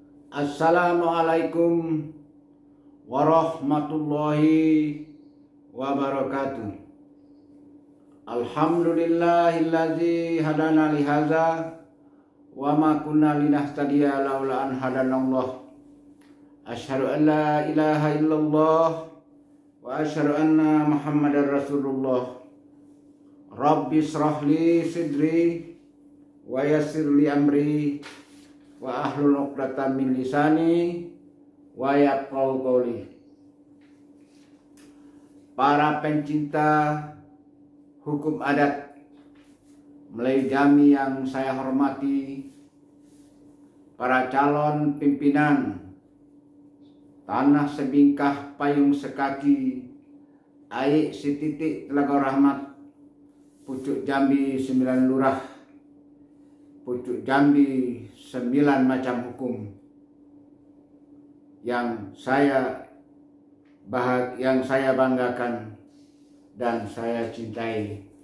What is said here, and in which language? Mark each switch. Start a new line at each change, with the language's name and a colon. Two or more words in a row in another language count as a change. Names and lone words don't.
Arabic: السلام عليكم ورحمة الله وبركاته. الحمد لله الذي هدانا لهذا وما كنا لنهتدي لولا أن هدانا الله. أشهد أن لا إله إلا الله وأشهد أن محمدا رسول الله. رب اشرح لي صدري ويسر لي أمري واحلل عقدة من لساني ويفقهوا قولي.
Indonesian: Para pencinta hukum adat Melayu Jambi yang saya hormati, para calon pimpinan Tanah Sebingkah Payung Sekaki Aik Sititik Telaga Rahmat, Pucuk Jambi 9 Lurah, Pucuk Jambi 9 macam hukum yang saya banggakan dan saya cintai.